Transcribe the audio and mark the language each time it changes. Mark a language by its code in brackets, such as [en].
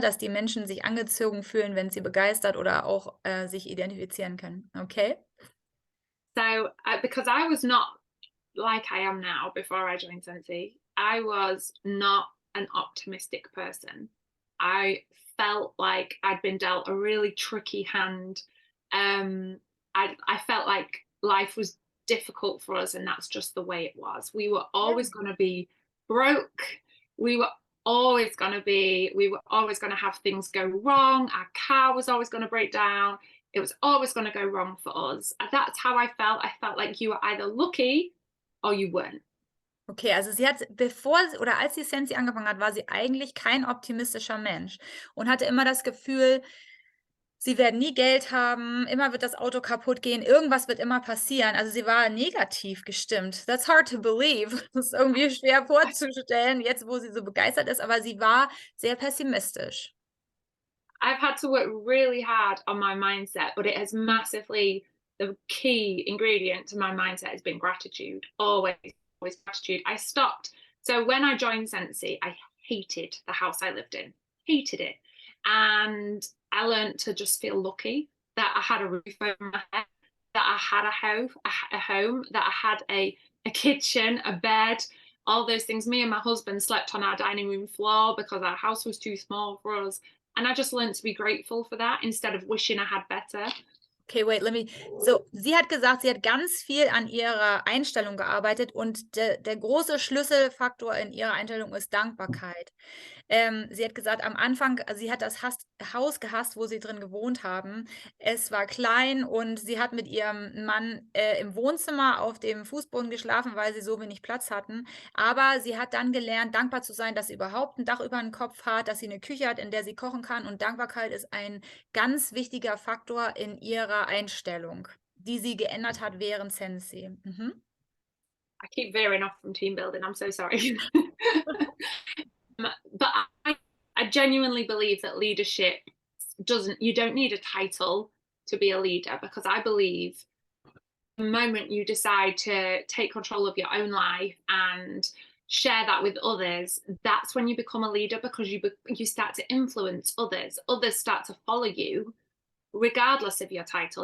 [de] Dass die Menschen sich angezogen fühlen, wenn sie begeistert oder auch sich identifizieren können. Okay? [en] So, because I was not like I am now before I joined Sensi, I was not an optimistic person. I felt like I'd been dealt a really tricky hand. I felt like life was difficult for us, and that's just the way it was. We were always going to be broke. We were we were always going to have things go wrong. Our car was always going to break down. It was always going to go wrong for us. That's how I felt. I felt like you were either lucky or you weren't. [de] Okay, also sie hat, bevor sie, oder als sie Sensi angefangen hat, war sie eigentlich kein optimistischer Mensch und hatte immer das Gefühl, sie werden nie Geld haben, immer wird das Auto kaputt gehen, irgendwas wird immer passieren. Also sie war negativ gestimmt. [en] That's hard to believe. [de] Das ist irgendwie schwer vorzustellen, jetzt wo sie so begeistert ist, aber sie war sehr pessimistisch. [en] I've had to work really hard on my mindset, but it has massively, the key ingredient to my mindset has been gratitude. Always, always gratitude. I stopped. So when I joined Sensi, I hated the house I lived in, hated it. And I learned to just feel lucky that I had a roof over my head, that I had a home, that I had a kitchen, a bed, all those things. Me and my husband slept on our dining room floor because our house was too small for us. And I just learned to be grateful for that instead of wishing I had better. [de] Okay, wait, so, sie hat gesagt, sie hat ganz viel an ihrer Einstellung gearbeitet und der große Schlüsselfaktor in ihrer Einstellung ist Dankbarkeit. Sie hat gesagt, am Anfang, also sie hat das Haus gehasst, wo sie drin gewohnt haben. Es war klein und sie hat mit ihrem Mann im Wohnzimmer auf dem Fußboden geschlafen, weil sie so wenig Platz hatten. Aber sie hat dann gelernt, dankbar zu sein, dass sie überhaupt ein Dach über den Kopf hat, dass sie eine Küche hat, in der sie kochen kann. Und Dankbarkeit ist ein ganz wichtiger Faktor in ihrer Einstellung, die sie geändert hat während Sensi. Mhm. [en] I keep veering off from team building. I'm so sorry. But I genuinely believe that leadership you don't need a title to be a leader, because I believe the moment you decide to take control of your own life and share that with others, that's when you become a leader, because you start to influence others start to follow you regardless of your title.